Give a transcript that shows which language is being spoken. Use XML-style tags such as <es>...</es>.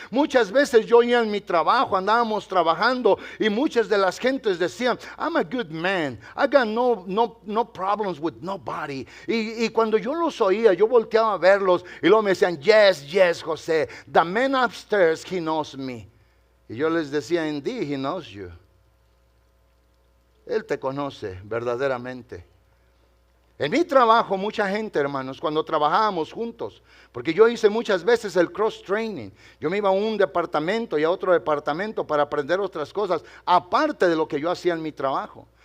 <es>Muchas veces yo ya en mi trabajo, andábamos trabajando y muchas de las gentes decían,</es> <en>I'm a good man, I got no problems with nobody.</en> <es>Y cuando yo los oía, yo volteaba a verlos y luego me decían,</es> <en>yes, José, the man upstairs, he knows me.</en> <es>Y yo les decía,</es> <en>indeed, he knows you.</en> <es>Él te conoce verdaderamente. En mi trabajo, mucha gente, hermanos, cuando trabajábamos juntos, porque yo hice muchas veces el cross training, yo me iba a un departamento y a otro departamento para aprender otras cosas, aparte de lo que yo hacía en mi trabajo.</es>